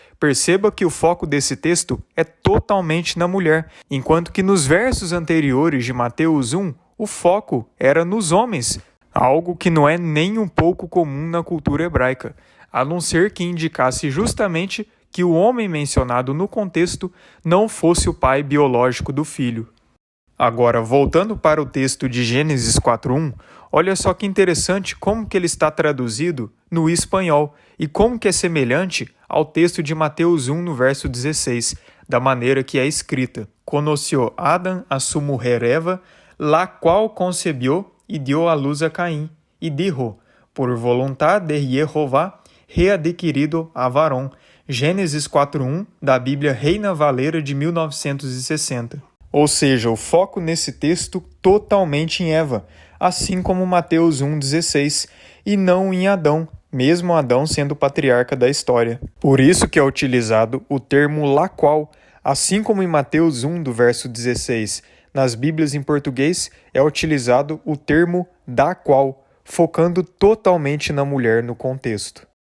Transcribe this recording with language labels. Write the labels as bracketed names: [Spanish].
[Portuguese] Perceba que o foco desse texto é totalmente na mulher, enquanto que nos versos anteriores de Mateus 1, o foco era nos homens, algo que não é nem um pouco comum na cultura hebraica, a não ser que indicasse justamente que o homem mencionado no contexto não fosse o pai biológico do filho. Agora, voltando para o texto de Gênesis 4:1, olha só que interessante como que ele está traduzido no espanhol e como que é semelhante ao texto de Mateus 1, no verso 16, da maneira que é escrita. [Spanish] Conoció Adán a su mujer Eva, la qual concebió y dio a luz a Caín, y dijo, por voluntad de Jehová, readquirido a varón. [Portuguese] Gênesis 4:1, da Bíblia Reina Valera de 1960. Ou seja, o foco nesse texto totalmente em Eva, assim como Mateus 1,16, e não em Adão, mesmo Adão sendo o patriarca da história. Por isso que é utilizado o termo la qual, assim como em Mateus 1, do verso 16, nas Bíblias em português é utilizado o termo da qual, focando totalmente na mulher no contexto.